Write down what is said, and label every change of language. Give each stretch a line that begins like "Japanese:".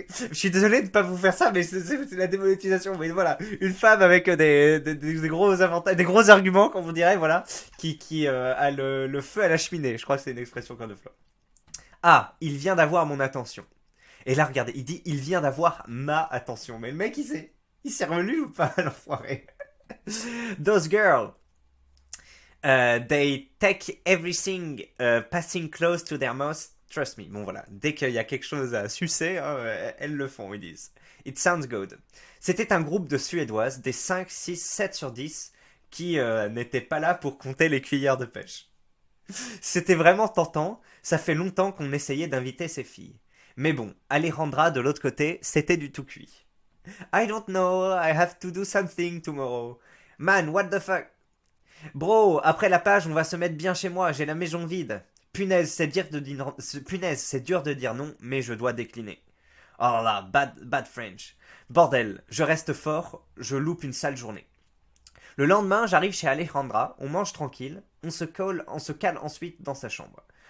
French: Je suis désolé de ne pas vous faire ça, mais c'est la démonétisation. Mais voilà, une femme avec des gros avantages, des gros arguments, comme on dirait, voilà, qui a le feu à la cheminée. Je crois que c'est une expression qu'on emploie. Ah, il vient d'avoir mon attention. Et là, regardez, il dit, il vient d'avoir ma attention. Mais le mec, il s'est relu ou pas, l'enfoiré?
English: Those girls, they take everything passing close to their mouth. Trust me.
French: Bon, voilà. Dès qu'il y a quelque chose à sucer, hein, elles le font, ils disent.
English: It sounds good.
French: C'était un groupe de Suédoises, des 5, 6, 7 sur 10, qui n'étaient pas là pour compter les cuillères de pêche. C'était vraiment tentant. Ça fait longtemps qu'on essayait d'inviter ces filles. Mais bon, Alejandra de l'autre côté, c'était du tout cuit.
English: I don't know, I have to do something tomorrow. Man, what the fuck?
French: Bro, après la page, on va se mettre bien chez moi, j'ai la maison vide. Punaise, c'est dur de dire non, mais je dois décliner. Oh là,
English: bad French.
French: Bordel, je reste fort, je loupe une sale journée. Le lendemain, j'arrive chez Alejandra, on mange tranquille, on se cale ensuite dans sa chambre.